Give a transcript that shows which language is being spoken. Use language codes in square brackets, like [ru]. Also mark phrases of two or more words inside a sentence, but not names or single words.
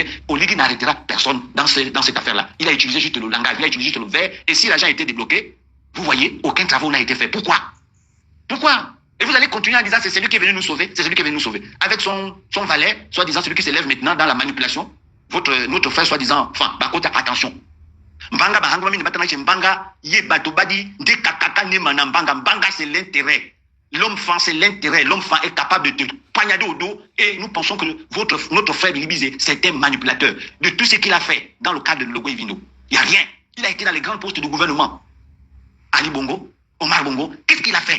[fr] Oligui n'arrêtera personne dans cette affaire-là. Il a utilisé juste le langage, il a utilisé juste le verbe, et si l'argent a été débloqué, vous voyez, aucun travail n'a été fait. Pourquoi? Et vous allez continuer en disant c'est celui qui est venu nous sauver, c'est celui qui est venu nous sauver. Avec son valet, soi-disant celui qui s'élève maintenant dans la manipulation, notre frère soi-disant, enfin, Bakota, attention. Mbanga bahangwa mini batana mbanga ye batobadi de kakaka ne manambanga mbanga c'est l'intérêt. L'homme franc c'est l'intérêt. L'homme franc est capable de te poignarder au dos et nous pensons que notre frère Bilibizé c'est un manipulateur de tout ce qu'il a fait dans le cadre de Logo Vino. Il n'y a rien. Il a été dans les grands postes du gouvernement. Ali Bongo, Omar Bongo, qu'est-ce qu'il a fait?